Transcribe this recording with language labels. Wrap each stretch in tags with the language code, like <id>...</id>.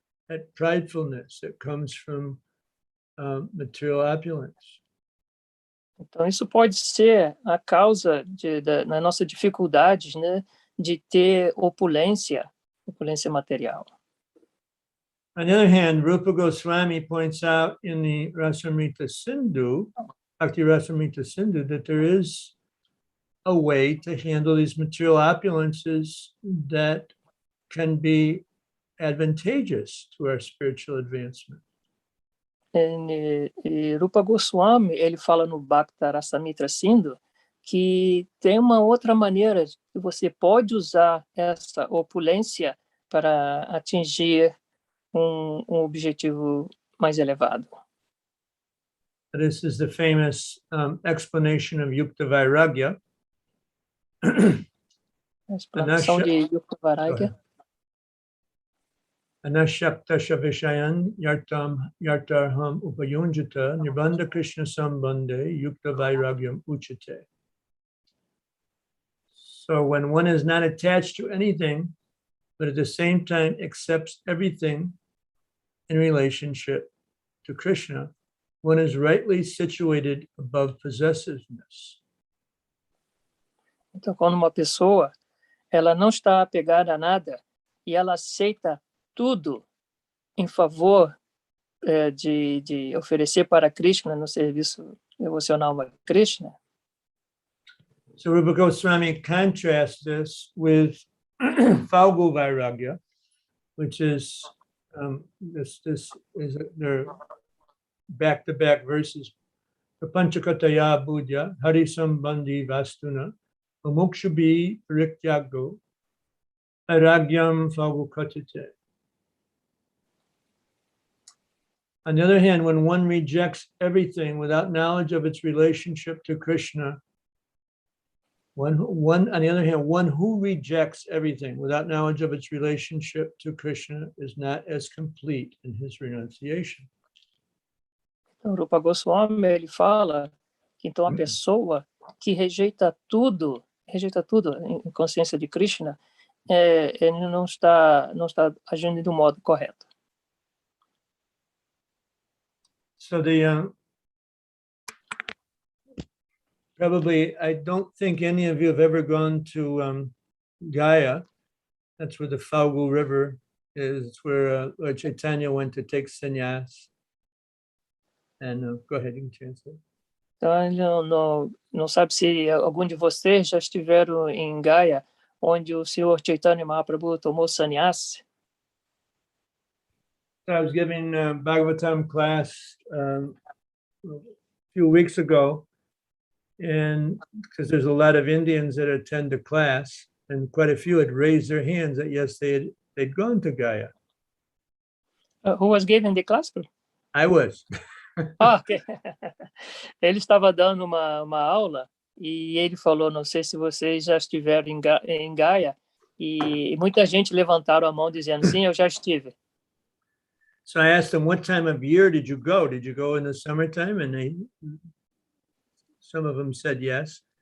<en>That pridefulness that comes from material opulence.</en> <pt>Então, isso pode ser a causa das nossas dificuldades, né, de ter opulência material.</pt> <en>On the other hand, Rupa Goswami points out in the Rasamrita Sindhu, Bhakti Rasamrita Sindhu, that there is a way to handle these material opulences that can be advantageous to our spiritual advancement.</en> <pt>E Rupa Goswami, ele fala no Bhakti Rasamrita Sindhu que tem uma outra maneira que você pode usar essa opulência para atingir um objetivo mais elevado.</pt> <en>This is the famous explanation of Yukta Vairagya.</en> <pt>A explanação de Yukta Vairagya.</pt> <sa>Anashaktasha Vishayan Yartarham Upayunjata Nirbandha Krishna Sambandhe Yukta Vairagyam Uchate.</sa> <en>So when one is not attached to anything, but at the same time accepts everything in relationship to Krishna, one is rightly situated above possessiveness.</en> <pt>Então, quando uma pessoa ela não está apegada a nada e ela aceita tudo em favor de oferecer para Krishna no serviço devocional a Krishna.</pt> <en>So Rupa Goswami contrasts this with Falgu Vairagya, which is this is their back-to-back verses.</en> <sa>Prapanchakataya Budya Hari Sambandhi Vastuna Amokshabhi Parikyago Aragyam Falgu Katate.</sa> <en>On the other hand, when one rejects everything without knowledge of its relationship to Krishna, on the other hand, one who rejects everything without knowledge of its relationship to Krishna is not as complete in his renunciation.</en> <pt>Então, Rupa Goswami, ele fala que então a pessoa que rejeita tudo em consciência de Krishna, ele não está agindo do modo correto.</pt> <en>So probably, I don't think any of you have ever gone to Gaya. That's where the Falgu River is. It's where Lord Chaitanya went to take sannyas. And go ahead, you can translate.</en> <pt>Então, ele não sabe se algum de vocês já estiveram em Gaya, onde o Senhor Chaitanya Mahaprabhu tomou sannyas.</pt> <en>So I was giving a Bhagavatam class a few weeks ago, and because there's a lot of Indians that attend the class, and quite a few had raised their hands that yes, they'd gone to Gaya. Who was giving the class? I was. Okay.</en> <pt>Ele estava dando uma aula e ele falou, não sei se vocês já estiveram em Gaya, e muita gente levantaram a mão dizendo, sim, eu já estive.</pt> <en>So I asked them, what time of year did you go? Did you go in the summertime? And some of them said yes.</en>